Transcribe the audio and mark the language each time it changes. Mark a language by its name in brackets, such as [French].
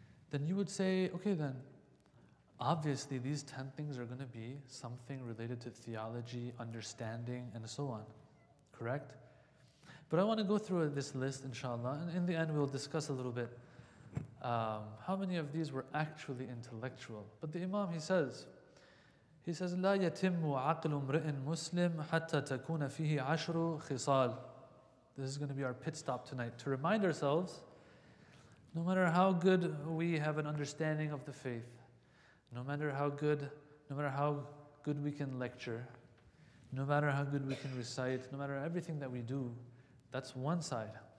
[English] Then you would say, okay then, obviously these 10 things are going to be something related to theology, understanding, and so on, correct? But I want to go through this list, inshallah, and in the end we'll discuss a little bit how many of these were actually intellectual. But the Imam, he says, [Arabic] لا يتم عقل امرئ مسلم حتى تكون فيه عشر خصال. [English] This is going to be our pit stop tonight, to remind ourselves, no matter how good we have an understanding of the faith, no matter how good we can lecture, no matter how good we can recite, no matter everything that we do, that's one side.